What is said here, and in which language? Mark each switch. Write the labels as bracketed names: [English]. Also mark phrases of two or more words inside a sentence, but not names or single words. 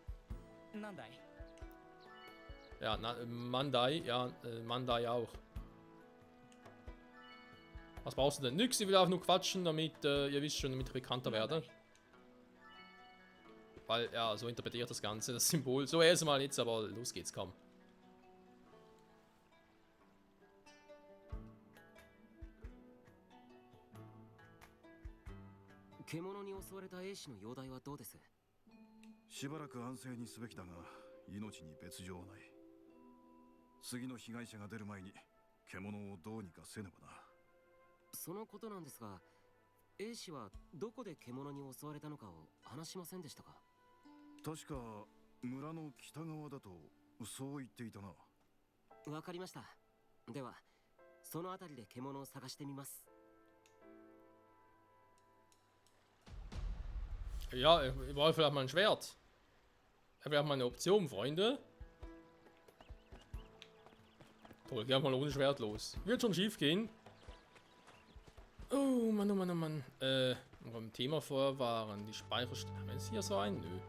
[German] Ja, Mandai, ja, Mandai auch. Was brauchst du denn? Nix, ich will auch nur quatschen, damit, ihr wisst schon, damit ich bekannter werde. Weil, ja, so interpretiert das Ganze, das Symbol. So erstmal jetzt, aber los geht's, komm. [Japanese] 獣に襲われた兵士の容体はどうです？しばらく安静にすべきだが命に別状はない。次の被害者が出る前に獣をどうにかせねばな。そのことなんですが、兵士はどこで獣に襲われたのかを話しませんでしたか？確か村の北側だとそう言っていたな。わかりました。ではその辺りで獣を探してみます。 [German] Ja, ich brauche vielleicht mal ein Schwert. Das wäre mal eine Option, Freunde. Toll, gehen wir mal ohne Schwert los. Wird schon schief gehen. Oh Mann, oh Mann, oh Mann. Beim Thema vorwahren. Die Speicherstelle. Wenn es hier so ein? Nö.